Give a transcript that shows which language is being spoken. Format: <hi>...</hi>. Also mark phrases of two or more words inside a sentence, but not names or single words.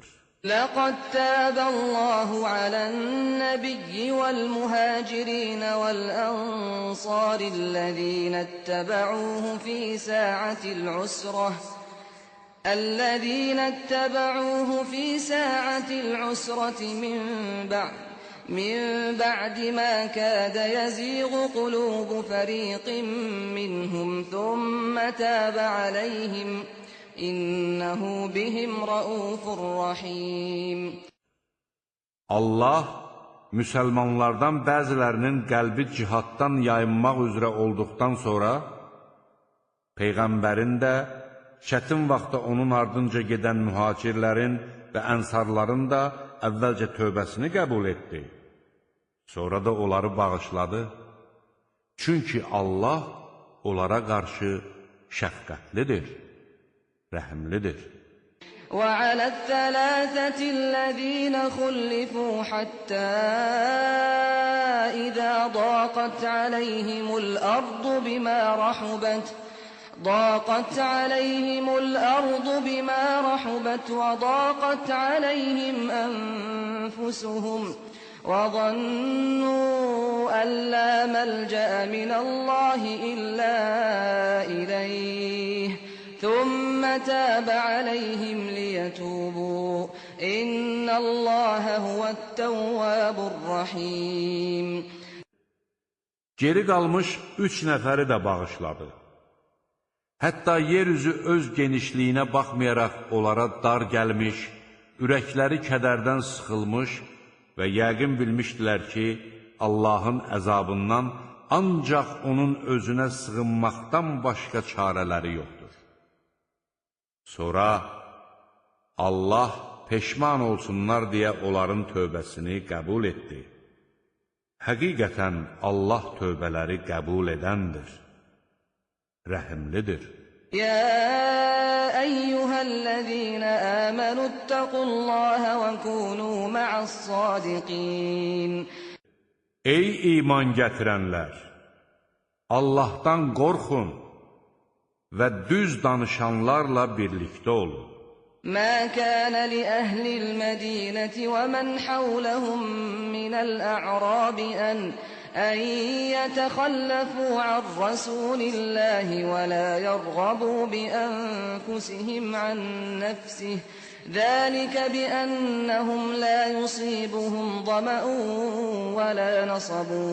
<ar>لَقَدْ تَابَ اللَّهُ عَلَى النَّبِيِّ وَالْمُهَاجِرِينَ وَالْأَنصَارِ الَّذِينَ اتَّبَعُوهُ فِي سَاعَةِ الْعُسْرَةِ من بعد ما كاد يزيغ قلوب فريق منهم ثم تاب عليهم إنه بهم رؤوف رحيم.</ar> <az>Allah müsəlmanlardan bəzilərinin qəlbi cihaddan yayınmaq üzrə olduqdan sonra Peyğəmbərin də çətin vaxtda onun ardınca gedən mühacirlərin və ənsarların da əvvəlcə tövbəsini qəbul etdi. Sonra da onları bağışladı. Çünki Allah onlara qarşı şəfqətlidir, rəhimlidir.</az> <ar>وَعَلَى الثَّلَاثَةِ الَّذِينَ خُلِّفُوا حَتَّى إِذَا ضَاقَتْ عَلَيْهِمُ الْأَرْضُ بِمَا رَحُبَتْ وَضَاقَتْ عَلَيْهِمْ أَنفُسُهُمْ وَظَنُّوا أَن لَّا مَلْجَأَ مِنَ اللَّهِ إِلَّا إِلَيْهِ ثُمَّ تَابَ عَلَيْهِمْ لِيَتُوبُوا إِنَّ اللَّهَ هُوَ التَّوَّابُ الرَّحِيمُ.</ar> <az>Geri qalmış 3 nəfəri də bağışladı. Hətta yeryüzü öz genişliyinə baxmayaraq onlara dar gəlmiş, ürəkləri kədərdən sıxılmış və yəqin bilmişdilər ki, Allahın əzabından ancaq onun özünə sığınmaqdan başqa çarələri yoxdur. Sonra Allah peşman olsunlar deyə onların tövbəsini qəbul etdi. Həqiqətən Allah tövbələri qəbul edəndir, rəhimlidir.</az> <ar>يا أيها الذين آمنوا اتقوا الله وكونوا مع الصادقين.</ar> <az>Ey iman gətirənlər! Allahdan qorxun və düz danışanlarla birlikdə olun.</az> <ar>ما كان لأهل المدينة ومن حولهم من الأعراب أن يتخلفوا عن رسول الله ولا يرغبوا بأنفسهم عن نفسه ذلك بأنهم لا يصيبهم ظمأ ولا نصب</ar>